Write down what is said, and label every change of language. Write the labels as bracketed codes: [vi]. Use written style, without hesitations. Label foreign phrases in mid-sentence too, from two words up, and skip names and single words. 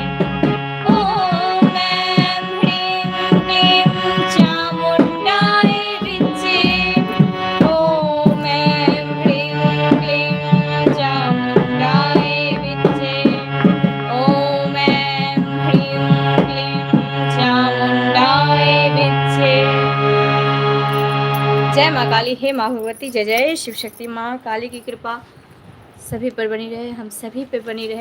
[sa] ओम ऐं ह्रीं क्लीं चामुण्डाय विच्चे। ओम ऐं ह्रीं क्लीं चामुण्डाय विच्चे। ओम ऐं ह्रीं क्लीं चामुण्डाय विच्चे। [hi] जय माँ काली, हे माँ भगवती, जय जय शिव शक्ति। माँ काली की कृपा सभी पर बनी रहे, हम सभी पे बनी रहे।